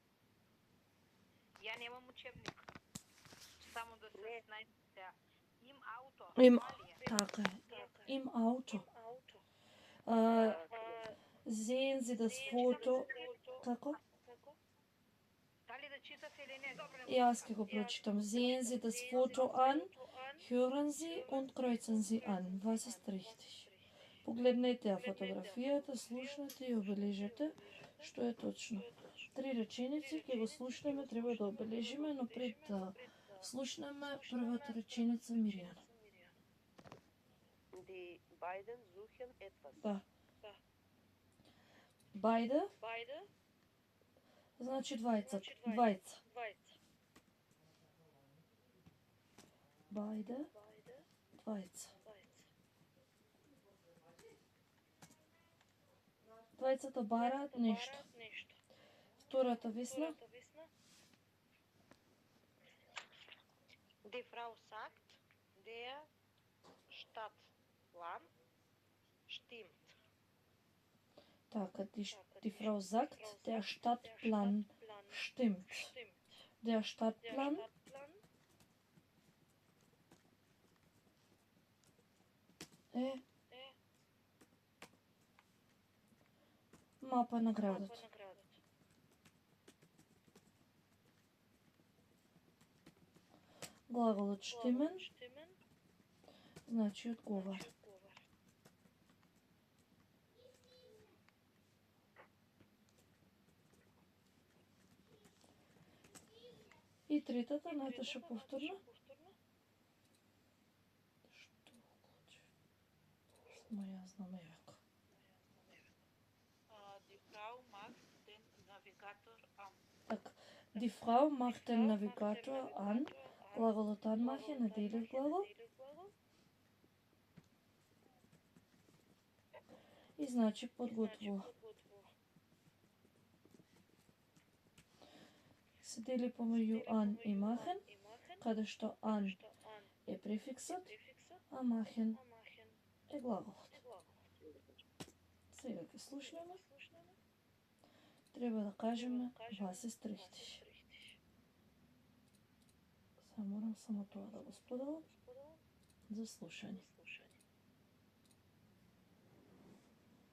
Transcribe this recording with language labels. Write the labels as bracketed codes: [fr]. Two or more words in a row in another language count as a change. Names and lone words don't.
[mk] Ја немам учебник. Само да се знаете. [de] Im Auto. [mk] Така е. [de] Im Auto. Sehen Sie das Foto? [mk] Како? Дали да читате или не? Добро. Јас ќе го прочитам. [de] Sehen Sie das Foto an, hören Sie und kreuzen Sie an. Was ist richtig? [mk] Погледнете ја фотографијата, слушнете и обележете што е точно. 3 реченици ќе го слушнеме, треба да обележиме, но пред да слушнеме првата реченица Миријана. [de] Die beiden suchen etwas. [mk] Да. Beide значи двајца. Beide, двајца. Двајцата бараат нешто. Втората Весна. [de] Die Frau sagt, der Stadtplan stimmt. Така, die Frau sagt, der Stadtplan stimmt. Der Stadtplan [mk] е мапа на градот. Глаголот stimmen значи одговара. И третата, Наташа повторно. Што уклучи? Само ја знам јако. [de] Die Frau macht den Navigator an. Така, die Frau macht den Navigator an. [mk] Глаголот anmachen е делив глагол. И значи подготвува. Се дели помеѓу an и machen, каде што an е префиксот, а machen е глаголот. Сега ќе слушнеме. Треба да кажеме [de] was ist richtig. [mk] Сега морам само тоа да го споделам за слушање.